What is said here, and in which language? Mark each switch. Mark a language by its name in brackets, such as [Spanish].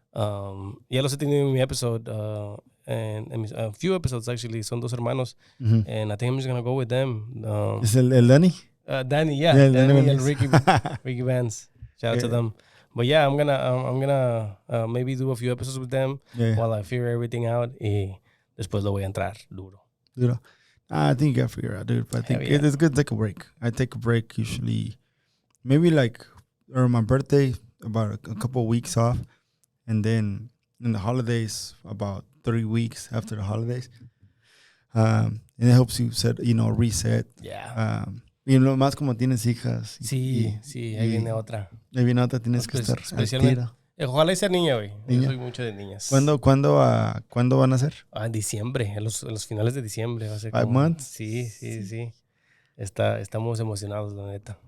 [Spanish] Ya los he tenido en mi episode [English] and a few episodes actually. [Spanish] Son dos hermanos. [English] And I think I'm just going to go with them. [Spanish] ¿Es el Danny? [English] Danny, yeah. Danny and Ricky Vance. Shout out to them. But yeah, I'm gonna maybe do a few episodes with them while I figure everything out. [Spanish] Y después lo voy a entrar duro. [English] I think you gotta figure it out, dude. But I think it's good to take a break. I take a break usually, maybe like around my birthday, about a couple of weeks off, and then in the holidays, about 3 weeks after the holidays. And it helps you reset. Yeah. [Spanish] Y lo más como tienes hijas. Sí, ahí viene otra. Ahí viene otra, tienes que estar especialmente. Ojalá y sea niña, güey. Yo soy mucho de niñas. ¿Cuándo van a ser? En diciembre, en los finales de diciembre. Va a ser [English] 5 months? [Spanish] Sí. Estamos emocionados, la neta.